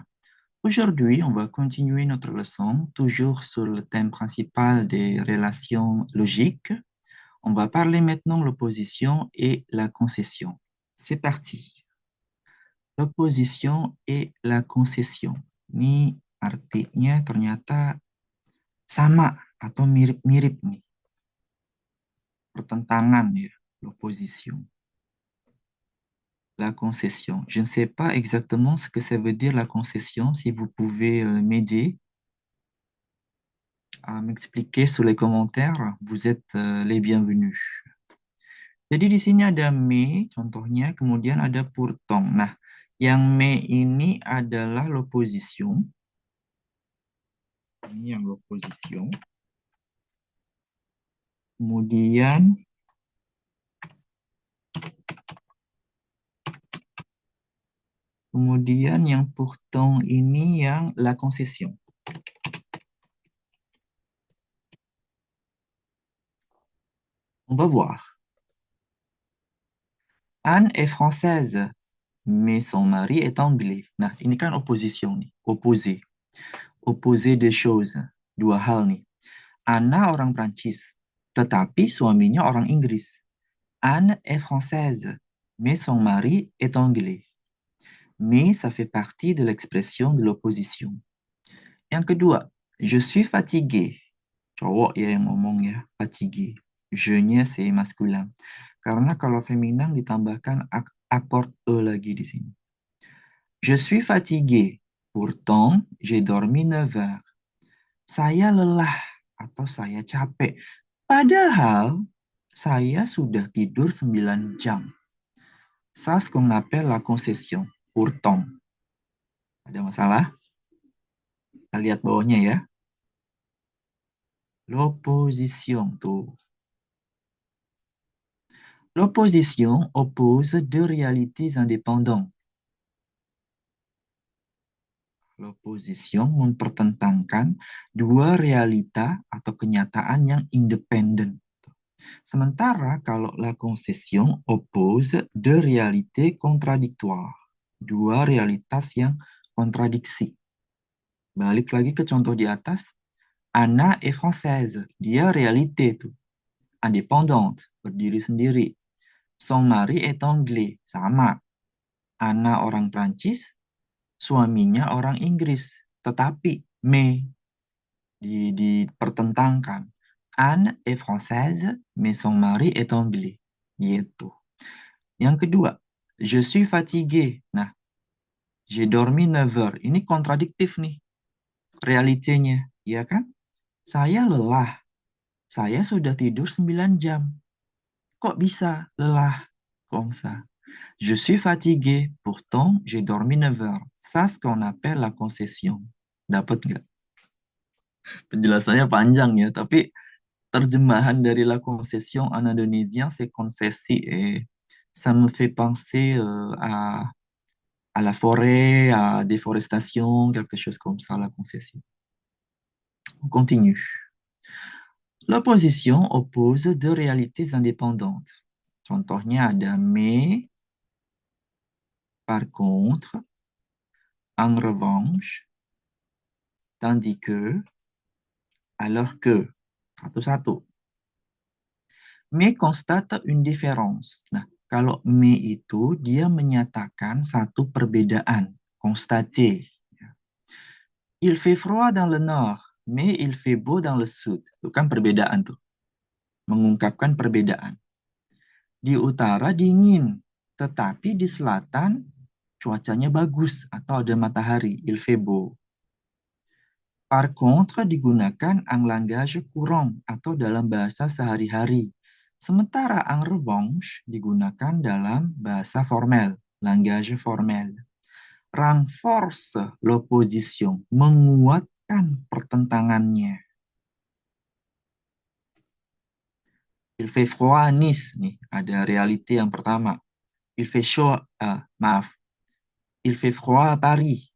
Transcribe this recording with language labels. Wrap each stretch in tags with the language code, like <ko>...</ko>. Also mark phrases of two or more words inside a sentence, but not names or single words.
<fr>Aujourd'hui, on va continuer notre leçon, toujours sur le thème principal des relations logiques. On va parler maintenant de l'opposition et la concession. C'est parti. L'opposition et la concession.</fr> <id>Ini artinya ternyata sama atau mirip-mirip nih, pertentangan ya,</id> <fr>l'opposition. La concession. Je ne sais pas exactement ce que ça veut dire la concession. Si vous pouvez m'aider à m'expliquer sous les commentaires, vous êtes les bienvenus.</fr> <id>Jadi di sini ada me, contohnya, kemudian ada pourtant. Nah, yang me ini adalah l'opposition. Ini yang l'opposition. Kemudian yang pourtant ini yang</id> <fr>la concession. On va voir. Anne est française, mais son mari est anglais.</fr> <id>Nah, ini kan opposition nih,</id> <fr>opposé. Opposé des choses,</fr> <id>dua hal nih. Anna orang Prancis, tetapi suaminya orang Inggris.</id> <fr>Anne est française, mais son mari est anglais. Mais ça fait partie de l'expression de l'opposition.</fr> <id>Yang kedua,</id> <fr>je suis fatigué.</fr> <id>Cowok ya yang ngomong ya,</id> <fr>fatigué. Je-nya c'est masculin.</fr> <id>Karena kalau féminin ditambahkan akord E lagi di sini.</id> <fr>Je suis fatigué. Pourtant, j'ai dormi 9 heures.</fr> <id>Saya lelah atau saya capek. Padahal saya sudah tidur 9 jam.</id> <fr>Ça, ce qu'on appelle la concession. Pourtant.</fr> <id>Ada masalah? Kita lihat bawahnya ya.</id> <fr>L'opposition tuh. L'opposition oppose deux réalités indépendantes.</fr> <id>L'opposition mempertentangkan dua realita atau kenyataan yang independen. Sementara kalau</id> <fr>la concession oppose deux réalités contradictoires.</fr> <id>Dua realitas yang kontradiksi. Balik lagi ke contoh di atas.</id> <fr>Anna est française. Dia réalité tuh. Indépendante.</fr> <id>Berdiri sendiri.</id> <fr>Son mari est anglais.</fr> <id>Sama. Anna orang Prancis. Suaminya orang Inggris. Tetapi, mais dipertentangkan.</id> <fr>Anne est française, mais son mari est anglais.</fr> <id>Gitu. Yang kedua,</id> <fr>je suis fatigué. Nah, j'ai dormi 9 heures.</fr> <id>Ini kontradiktif nih, realitenya. Ya kan? Saya lelah. Saya sudah tidur 9 jam. Kok bisa lelah?</id> <fr>Comme ça. Je suis fatigué. Pourtant, j'ai dormi 9 heures. Ça, ce qu'on appelle la concession.</fr> <id>Dapat nggak? Penjelasannya panjang ya, tapi terjemahan dari</id> <fr>la concession en indonésien, c'est concessi. Et ça me fait penser à la forêt, à déforestation, quelque chose comme ça, la concession. On continue. L'opposition oppose deux réalités indépendantes.</fr> <id>Contohnya ada</id> <fr>mais, par contre, en revanche, tandis que, alors que.</fr> <id>Satu-satu.</id> <fr>Mais constate une différence.</fr> <id>Nah, kalau mais itu dia menyatakan satu perbedaan,</id> <fr>constater. Il fait froid dans le nord, mais il fait beau dans le sud.</fr> <id>Itu kan perbedaan tuh. Mengungkapkan perbedaan. Di utara dingin, tetapi di selatan cuacanya bagus atau ada matahari,</id> <fr>il fait beau. Par contre</fr> <id>digunakan</id> <fr>en langage courant</fr> <id>atau dalam bahasa sehari-hari. Sementara</id> <fr>en revanche</fr> <id>digunakan dalam bahasa formel,</id> <fr>langage formel. Renforce l'opposition,</fr> <id>menguatkan pertentangannya.</id> <fr>Il fait froid à Nice,</fr> <id>nih ada realite yang pertama.</id> <fr>Il fait chaud, il fait froid à Paris.</fr>